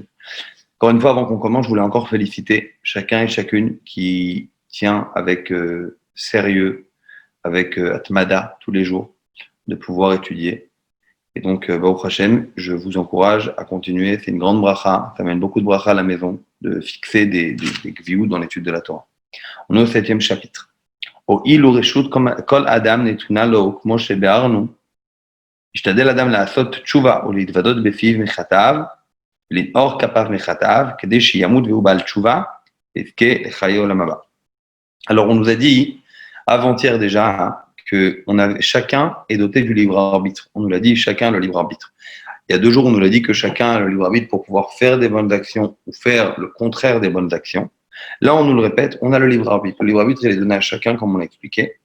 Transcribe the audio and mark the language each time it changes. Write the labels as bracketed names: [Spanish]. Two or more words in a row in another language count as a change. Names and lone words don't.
[French] Encore une fois, avant qu'on commence, je voulais encore féliciter chacun et chacune qui tient avec sérieux, avec Atmada tous les jours, de pouvoir étudier. Et donc, au Hachem, je vous encourage à continuer. C'est une grande bracha. Ça amène beaucoup de bracha à la maison, de fixer des gviout dans l'étude de la Torah. On est au 7e chapitre. [Hebrew] הואיל ורשות כל אדם נתונה לו, כמו שביארנו, ישתדל אדם לעשות תשובה ולהתוודות בפיו מחטאיו, ולנעור כפיו מחטאיו, כדי שימות והוא בעל תשובה, ויזכה לחיי עולם הבא. [French] Alors on nous a dit, avant-hier déjà, que chacun est doté du libre arbitre. On nous l'a dit, chacun a le libre arbitre. Il y a 2 jours, on nous l'a dit que chacun a le libre arbitre pour pouvoir faire des bonnes actions ou faire le contraire des bonnes actions. Là, on nous le répète, on a le libre arbitre. Le libre arbitre, il est donné à chacun, comme on l'a expliqué.